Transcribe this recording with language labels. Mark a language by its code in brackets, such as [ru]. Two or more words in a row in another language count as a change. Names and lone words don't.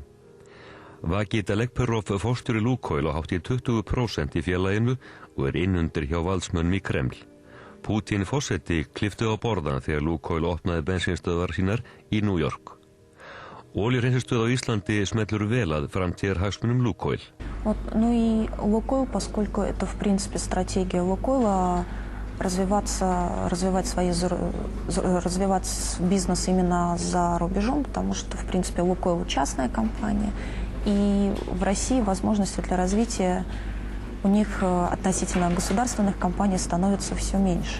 [is] Vagit Alekperov forstjóri Lukoil á hátt í 20% í félaginu og innundir hjá valdsmönnum í Kreml. Putin forseti klippti á borðana þegar Lukoil opnaði bensínstöðvar sínar í New York. Olíuhreinsunarstöð á Íslandi smellur vel að framtíðarhagsmunum Lukoil. [ru] Ну и Лукойл, поскольку это в принципе стратегия Лукойла развивать бизнес именно за рубежом, потому что в принципе Лукойл частная компания, и в России возможности для развития у них относительно государственных компаний становится все меньше.